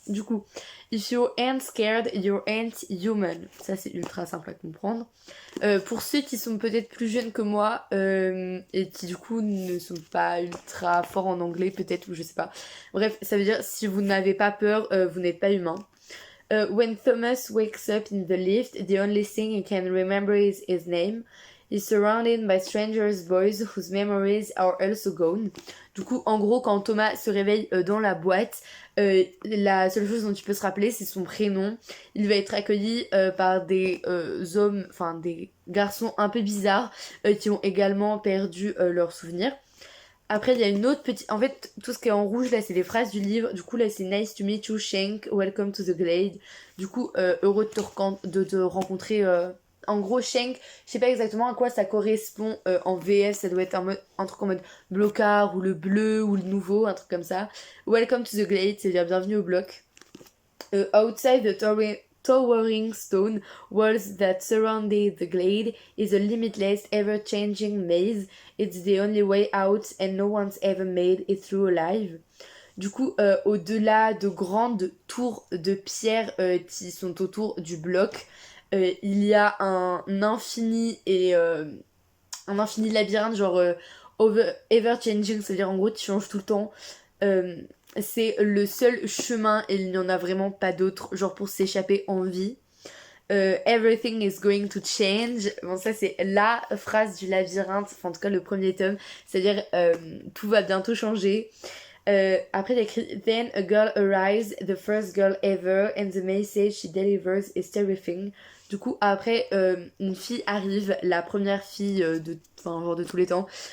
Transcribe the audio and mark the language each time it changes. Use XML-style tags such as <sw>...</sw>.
<fr>Du coup,</fr> <en>If you ain't scared, you ain't human.</en> <fr>Ça c'est ultra simple à comprendre. Pour ceux qui sont peut-être plus jeunes que moi et qui du coup ne sont pas ultra forts en anglais peut-être ou je sais pas. Bref, ça veut dire si vous n'avez pas peur, vous n'êtes pas humain.</fr> <en>When Thomas wakes up in the lift, the only thing he can remember is his name. He's surrounded by strangers' boys whose memories are also gone.</en> <fr>Du coup, en gros, quand Thomas se réveille dans la boîte, la seule chose dont il peut se rappeler, c'est son prénom. Il va être accueilli par des hommes, enfin des garçons un peu bizarres qui ont également perdu leurs souvenirs. Après, il y a une autre petite... En fait, tout ce qui est en rouge, là, c'est les phrases du livre. Du coup, là, c'est</fr> <en>Nice to meet you, Shank. Welcome to the Glade.</en> <fr>Du coup, heureux de te rencontrer... En gros, Shank, je sais pas exactement à quoi ça correspond en VF. Ça doit être un truc en mode blocard ou le bleu ou le nouveau, un truc comme ça.</fr> <en>Welcome to the Glade,</en> <fr>c'est-à-dire bienvenue au bloc.</fr> <en>Outside the towering stone walls that surrounded the glade is a limitless, ever-changing maze. It's the only way out and no one's ever made it through alive.</en> <fr>Du coup, au-delà de grandes tours de pierre qui sont autour du bloc, il y a un infini labyrinthe, genre ever-changing, c'est-à-dire en gros tu changes tout le temps. C'est le seul chemin et il n'y en a vraiment pas d'autre, genre pour s'échapper en vie.</fr> <en>Everything is going to change.</en> <fr>Bon, ça c'est la phrase du labyrinthe, enfin en tout cas le premier tome, c'est-à-dire tout va bientôt changer. Après il y a écrit</fr> <en>Then a girl arrives, the first girl ever, and the message she delivers is terrifying.</en> <fr>Du coup après une fille arrive, la première fille genre de tous les temps.</fr>